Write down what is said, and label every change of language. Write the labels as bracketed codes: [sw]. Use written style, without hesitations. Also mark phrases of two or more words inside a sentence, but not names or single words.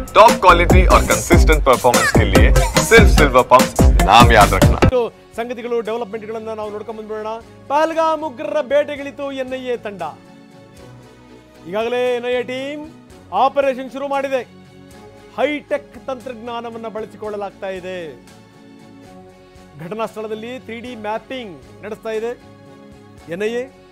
[hi] टॉप क्वालिटी और कंसिस्टेंट परफॉर्मेंस के लिए सिर्फ सिल्वर पंप नाम याद रखना। [kn] ಸಂಗತಿಗಳು ಡೆವಲಪ್ಮೆಂಟ್ಗಳನ್ನು ನಾವು ನೋಡ್ಕೊಂಡು ಬಂದ್ಬಿಡೋಣ. ಪಹಲ್ಗಾಮ್ ಉಗ್ರರ ಬೇಟೆಗಿಳಿತು ಎನ್ಐಎ ತಂಡ. ಈಗಾಗಲೇ ಎನ್ಐಎ ಟೀಮ್ ಆಪರೇಷನ್ ಶುರು ಮಾಡಿದೆ. ಹೈಟೆಕ್ ತಂತ್ರಜ್ಞಾನವನ್ನು ಬಳಸಿಕೊಳ್ಳಲಾಗ್ತಾ ಇದೆ. ಘಟನಾ ಸ್ಥಳದಲ್ಲಿ 3D ಮ್ಯಾಪಿಂಗ್ ನಡೆಸ್ತಾ ಇದೆ ಎನ್ಐಎ.